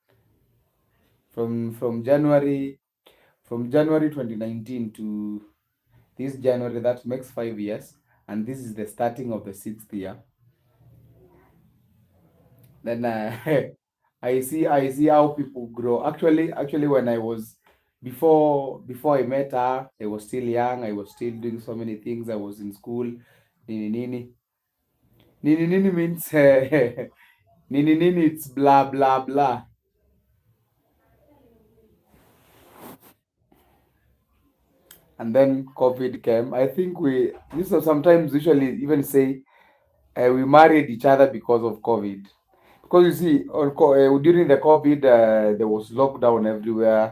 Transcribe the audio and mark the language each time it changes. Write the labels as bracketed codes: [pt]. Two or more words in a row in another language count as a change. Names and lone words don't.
[en] From January 2019 to this January, that makes 5 years, and this is the starting of the sixth year. Then I see how people grow. Actually, when I was before I met her, I was still young. I was still doing so many things. I was in school. Nini nini nini nini means nini nini. It's blah blah blah. And then COVID came. I think we this was sometimes usually even say we married each other because of COVID. Because you see, during the COVID, there was lockdown everywhere.